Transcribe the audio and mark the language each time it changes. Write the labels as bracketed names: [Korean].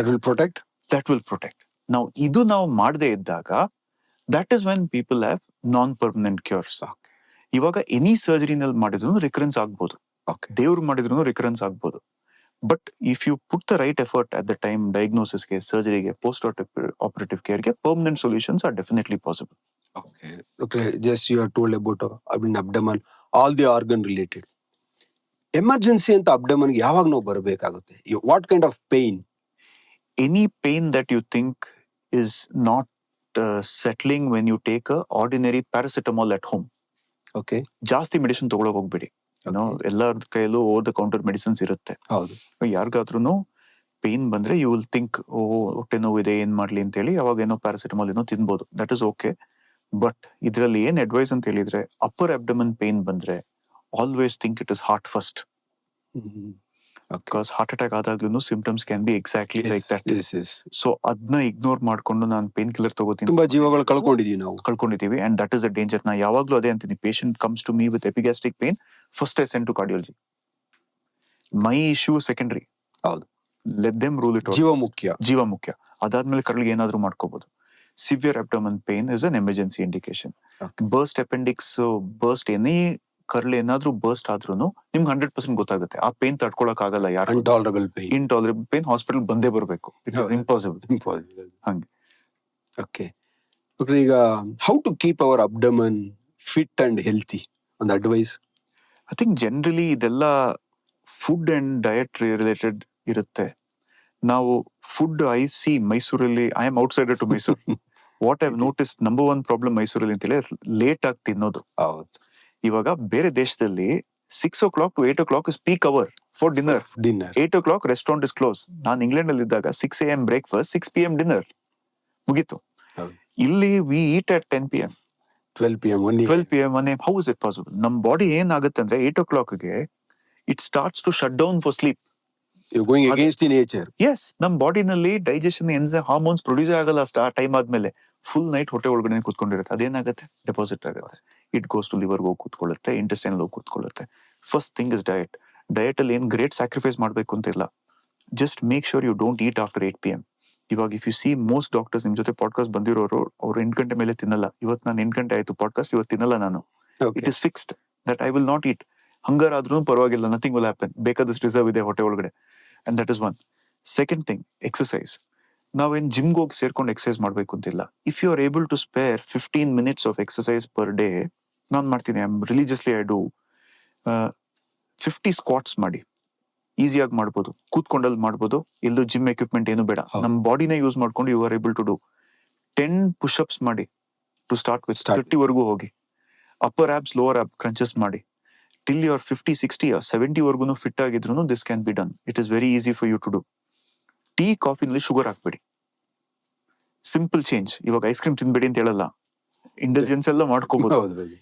[English] That will protect. [Kannada] ನಾವು ಇದು ನಾವು ಮಾಡದೇ ಇದ್ದಾಗ, [English] That is when people have non permanent cures. [Kannada] ಇವಾಗ ಎನಿ ಸರ್ಜರಿನಲ್ಲಿ ಮಾಡಿದ್ರು ರಿಕರೆನ್ಸ್ ಆಗ್ಬೋದು, ದೇವ್ರು ಮಾಡಿದ್ರು ರಿಕರೆನ್ಸ್ ಆಗ್ಬೋದು. [English] But if you put the right effort at the time ಡಯಾಗ್ನೋಸಿಸ್ಗೆ, ಸರ್ಜರಿಗೆ, post operative ಕೇರ್ಗೆ, permanent solutions are definitely possible. Okay. Okay. Just you are told about abdomen, all the organ related. [Kannada] Emergency ಅಂತ abdomen ಯಾವಾಗ ನಾವು ಬರಬೇಕಾಗುತ್ತೆ? [English] What kind of pain? Any pain that you think is not settling when you take a ordinary paracetamol at home. Okay. [Kannada] ಜಾಸ್ತಿ medicine ತಗೊಳಕ್ ಹೋಗ್ಬೇಡಿ. ಎಲ್ಲರ ಕೈಯಲ್ಲೂ over the counter medicines ಇರುತ್ತೆ. ಹೌದು. ಯಾರಿಗಾದ್ರೂ ಪೇನ್ ಬಂದ್ರೆ [English] you will think [Kannada] ಹೊಟ್ಟೆ ನೋವು ಇದೆ, ಏನ್ ಮಾಡ್ಲಿ ಅಂತ ಹೇಳಿ ಅವಾಗ ಏನೋ ಪ್ಯಾರಾಸಿಟಮಾಲ್ ಏನೋ ತಿನ್ಬೋದು. [English] That is okay. But [Kannada] ಇದರಲ್ಲಿ ಏನ್ [English] advice [Kannada] ಅಂತ ಹೇಳಿದ್ರೆ, [English] Upper abdomen pain ಬಂದ್ರೆ always think it is heart first. Because heart attack ಆದಾಗ್ಲೂ symptoms can be exactly like that. So [Kannada] ಅದನ್ನ ಇಗ್ನೋರ್ ಮಾಡ್ಕೊಂಡು ನಾನು ಪೇನ್ ಕಿಲ್ಲರ್ ತಗೋತೀನಿ. ತುಂಬಾ ಜೀವಗಳು ಕಳ್ಕೊಂಡಿದೀವಿ [English] And that is the danger. [Kannada] ನಾ ಯಾವಾಗ್ಲೂ ಅದೇ ಅಂತೀನಿ, [English] Patient comes to me with epigastric pain, first I send to cardiology. My issue secondary. [Kannada] ಹೌದು. [English] Let them rule it. [Kannada] ಜೀವ ಮುಖ್ಯ. ಅದಾದ್ಮೇಲೆ ಕರ್ಳಿಗೆ ಏನಾದ್ರೂ ಮಾಡ್ಕೋಬಹುದು. [English] Severe abdomen pain is an emergency indication. Okay. Burst appendix, burst any [Kannada] curl ಏನಾದ್ರೂ burst ಆದ್ರೂ ನಿಮ್ಗೆ 100% ಗೊತ್ತಾಗುತ್ತೆ. ಆ ಪೇನ್ ತಡ್ಕೊಳಕ್ ಆಗಲ್ಲ ಯಾರು. [English] intolerable pain hospital [Kannada] ಬಂದೇ ಬರ್ಬೇಕು. [English] It is impossible. ಹಂಗೆ. Okay. ಈಗ how to keep our abdomen fit and healthy, ಒಂದು advice? I think generally ಇದೆಲ್ಲ food and diet related ಇರುತ್ತೆ. [Kannada] ನಾವು ಫುಡ್ ಮೈಸೂರಲ್ಲಿ, [English] I am outsider to Mysuru. What I notice number one problem [Kannada] ಮೈಸೂರಲ್ಲಿ ಅಂತೇಳಿ late ಆಗಿ ತಿನ್ನೋದು. ಇವಾಗ ಬೇರೆ ದೇಶದಲ್ಲಿ [English] 6 o'clock to 8 o'clock is peak hour for dinner. 8 o'clock restaurant is closed. [Kannada] ನಾನು ಇಂಗ್ಲೆಂಡ್ ಅಲ್ಲಿ ಇದ್ದಾಗ 6 AM breakfast, 6 PM dinner ಮುಗೀತು. [English] ಇಲ್ಲಿ we eat at 10 PM, 12 PM. How is it possible? [Kannada] ನಮ್ ಬಾಡಿ ಏನಾಗುತ್ತೆ ಅಂದ್ರೆ [English] 8 o'clockಗೆ it starts to shut down for sleep. You're going against the nature. [Kannada] Yes, ನಮ್ ಬಾಡಿನಲ್ಲಿ digestion enzyme hormones produce ಆಗಲ್ಲ ಆ time ಆದ್ಮೇಲೆ. Full night ಹೊಟ್ಟೆ ಒಳಗಡೆ ಕೂತ್ಕೊಂಡಿರುತ್ತೆ. ಅದೇನಾಗುತ್ತೆ, ಡೆಪಾಸಿಟ್ ಆಗುತ್ತೆ. [English] it goes to liver [Kannada] ಹೋಗಿ ಕೂತ್ಕೊಳ್ಳುತ್ತೆ, ಇಂಟೆಸ್ಟೈನ್ ಹೋಗಿ ಕೂತ್ಕೊಳ್ಳುತ್ತೆ. [English] First thing is diet. [Kannada] Diet ಅಲ್ಲಿ ಏನ್ ಗ್ರೇಟ್ ಸ್ಯಾಕ್ರಿಫೈಸ್ ಮಾಡ್ಬೇಕು ಅಂತ ಇಲ್ಲ. [English] Just make sure you don't eat after 8 PM. [Kannada] ಇವಾಗ [English] if you see most doctors [Kannada] ನಿಮ್ ಜೊತೆ ಪಾಡ್ಕಾಸ್ಟ್ ಬಂದಿರೋರು, ಅವ್ರು 8 ಗಂಟೆ ಮೇಲೆ ತಿನ್ನಲ್ಲ. ಇವತ್ತು ನಾನು 8 ಗಂಟೆ ಆಯ್ತು ಪಾಡ್ಕಾಸ್ಟ್, ಇವತ್ತು ತಿನ್ನಲ್ಲ ನಾನು. [English] It is fixed that I will not eat. [Kannada] ಹಂಗರ್ ಆದ್ರೂ ಪರವಾಗಿಲ್ಲ, [English] Nothing will happen. [Kannada] ಬೇಕಾದಷ್ಟು ರಿಸರ್ವ್ ಇದೆ ಹೊಟ್ಟೆ ಒಳಗಡೆ. [English] And that is one. Second thing, exercise. [Kannada] ನಾವೇನ್ ಜಿಮ್ಗೆ ಹೋಗಿ ಸೇರ್ಕೊಂಡು ಎಕ್ಸರ್ಸೈಸ್ ಮಾಡ್ಬೇಕು ಅಂತಿಲ್ಲ. [English] if you are able to spare 15 minutes of exercise per day, [Kannada] ನಾನು ಮಾಡ್ತೀನಿ. [English] Religiously I do 50 squats ಮಾಡಿ. [Kannada] ಈಸಿಯಾಗಿ ಮಾಡ್ಬೋದು, ಕೂತ್ಕೊಂಡಲ್ಲಿ ಮಾಡ್ಬೋದು. ಎಲ್ಲೂ ಜಿಮ್ ಎಕ್ವಿಪ್ಮೆಂಟ್ ಏನು ಬೇಡ. ನಮ್ಮ ಬಾಡಿನೇ ಯೂಸ್ ಮಾಡ್ಕೊಂಡು [English] You are able to do 10 pushups ಮಾಡಿ to start with. [Kannada] 30 ವರೆಗೂ ಹೋಗಿ. ಅಪ್ಪರ್ ಆಬ್ಸ್, ಲೋವರ್ ಆಬ್ ಕ್ರಂಚಸ್ ಮಾಡಿ. [English] Till you are 50, 60 or 70 [Kannada] ವರ್ಗುನು fit ಆಗಿದ್ರು [English] this can be done. It is very easy for you to do. [Kannada] Tea, ಕಾಫಿನಲ್ಲಿ sugar ಹಾಕ್ಬೇಡಿ. Simple change. ಇವಾಗ ice cream ತಿನ್ಬೇಡಿ ಅಂತ ಹೇಳಲ್ಲ, intelligence ಎಲ್ಲ ಮಾಡ್ಕೋಬಹುದು.